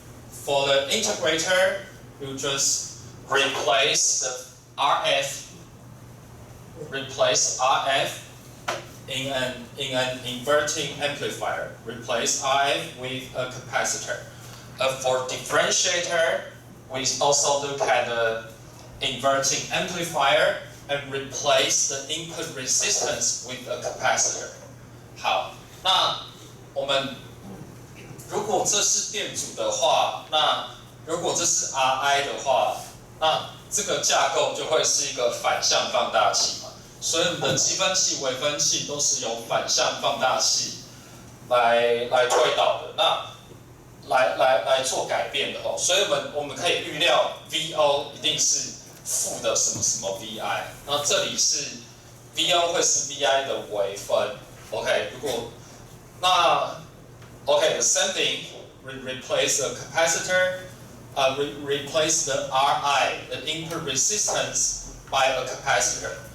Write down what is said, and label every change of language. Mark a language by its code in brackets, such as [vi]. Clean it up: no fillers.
[en] For the integrator, you just replace the RF in an inverting amplifier. Replace RF with a capacitor. For differentiator, we also look at the inverting amplifier and replace the input resistance with a capacitor. [zh] 好，那我们如果这是电阻的话，那如果这是 RI 的话，那这个架构就会是一个反向放大器嘛。所以我们的积分器、微分器都是由反向放大器来推导的。那来做改变的哦，所以我们可以预料 VO 一定是负的什么什么 VI， 那这里是 VO 会是 VI 的微分 ，OK， 如果那 OK， [en] the same thing， replace the capacitor， replace the RI， the input resistance by a capacitor.